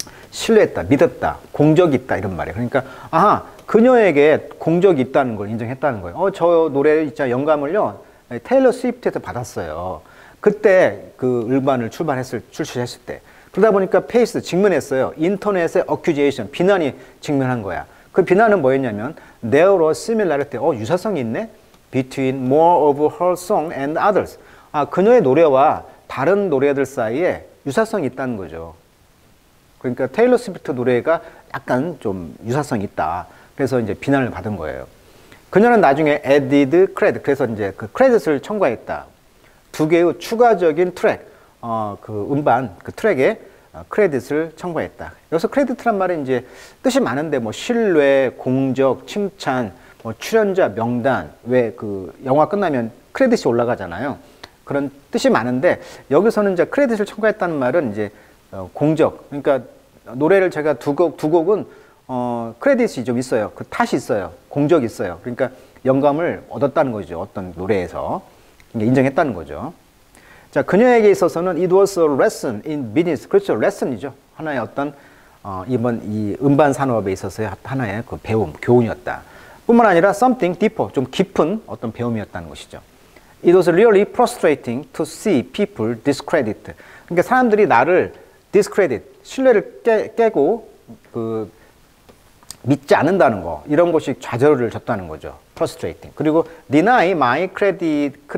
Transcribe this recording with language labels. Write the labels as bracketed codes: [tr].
[ko] 신뢰했다, 믿었다, 공적이 있다 이런 말이에요. 그러니까 그녀에게 공적이 있다는 걸 인정했다는 거예요. 저 노래 진짜 영감을요 테일러 스위프트에서 받았어요. 그때 그 음반을 출시했을 때. 그러다 보니까 페이스 직면했어요. 인터넷의 accusation, 비난이 직면한 거야. 그 비난은 뭐였냐면 [en] there was similarity, [ko] 유사성이 있네, [en] between more of her song and others. [ko] 그녀의 노래와 다른 노래들 사이에 유사성이 있다는 거죠. 그러니까 테일러 스위프트 노래가 약간 좀 유사성이 있다. 그래서 이제 비난을 받은 거예요. 그녀는 나중에 [en] added credit, [ko] 그래서 이제 그 크레딧을 첨가했다. 두 개의 추가적인 트랙, 그 음반, 그 트랙에 크레딧을 첨가했다. 여기서 크레딧이란 말은 이제 뜻이 많은데 뭐 신뢰, 공적, 칭찬, 뭐 출연자 명단, 왜 그 영화 끝나면 크레딧이 올라가잖아요. 그런 뜻이 많은데 여기서는 이제 크레딧을 첨가했다는 말은 이제 공적, 그러니까 노래를 제가 두 곡은 크레딧이 좀 있어요. 그 탓이 있어요. 공적이 있어요. 그러니까 영감을 얻었다는 거죠. 어떤 노래에서 인정했다는 거죠. 자, 그녀에게 있어서는 [en] it was a lesson in business. [ko] 그렇죠. 레슨이죠. 하나의 어떤 이번 이 음반 산업에 있어서의 하나의 그 배움, 교훈이었다. 뿐만 아니라 [en] something deeper, [ko] 좀 깊은 어떤 배움이었다는 것이죠. [en] It was really frustrating to see people discredit. [ko] 그러니까 사람들이 나를 discredit, 신뢰를 깨고 그 믿지 않는다는 거, 이런 것이 좌절을 줬다는 거죠. [en] frustrating. [ko] 그리고 [en] deny my creativity.